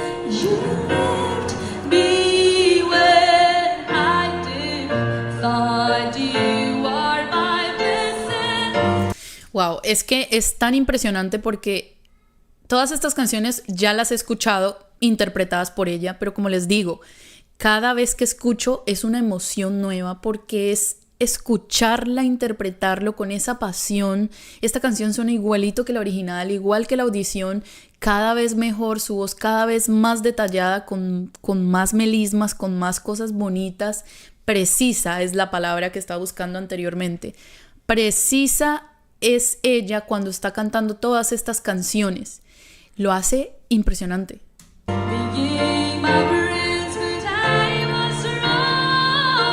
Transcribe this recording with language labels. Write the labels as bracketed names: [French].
[English] You left me when I did, thought you are my blessing. [Spanish] Wow, es que es tan impresionante porque todas estas canciones ya las he escuchado interpretadas por ella, pero como les digo, cada vez que escucho es una emoción nueva porque es escucharla, interpretarlo con esa pasión. Esta canción suena igualito que la original, igual que la audición, cada vez mejor, su voz cada vez más detallada, con más melismas, con más cosas bonitas. Precisa es la palabra que estaba buscando anteriormente. Precisa es ella cuando está cantando todas estas canciones. Lo hace impresionante. [English] Being my friends, but I was wrong.